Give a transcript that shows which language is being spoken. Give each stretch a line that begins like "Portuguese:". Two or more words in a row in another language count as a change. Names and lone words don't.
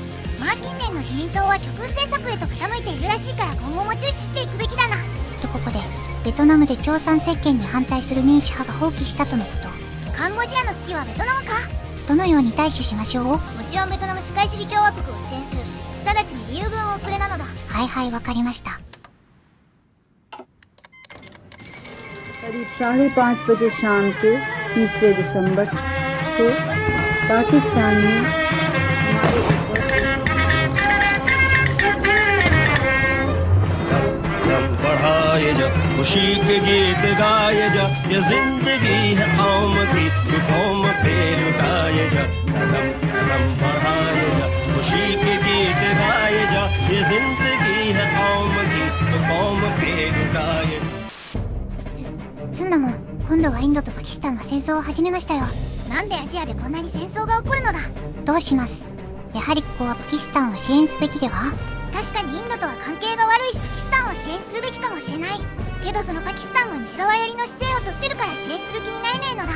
Japanese: まあ近年の自民党は極右政策へと傾いているらしいから今後も注視していくべきだな。とここでベトナムで共産政権に反対する民主派が放棄したとのこと。カンボジアの次はベトナムか。どのように対処しましょう。もちろんベトナム社会主義共和国を支援する。直ちに義勇軍を送れなのだ。はいはい、わかりました。
Hindi: करीब 5:30 बजे शाम के 30 दिसंबर को पाकिस्तान में बढ़ाए जा खुशी के गीत गाए जा, ये जिंदगी है कौम की जो कौम पे लुटाए जा। कदम कदम बढ़ाए जा खुशी के गीत गाए जा, ये जिंदगी है कौम की जो कौम पे लुटाए जा।
Japanese: ずんだもん、今度はインドとパキスタンが戦争を始めましたよ。なんでアジアでこんなに戦争が起こるのだ。どうします。やはりここはパキスタンを支援すべきでは。確かにインドとは関係が悪いしパキスタンを支援するべきかもしれない。けどそのパキスタンは西側寄りの姿勢をとってるから支援する気になれねえのだ。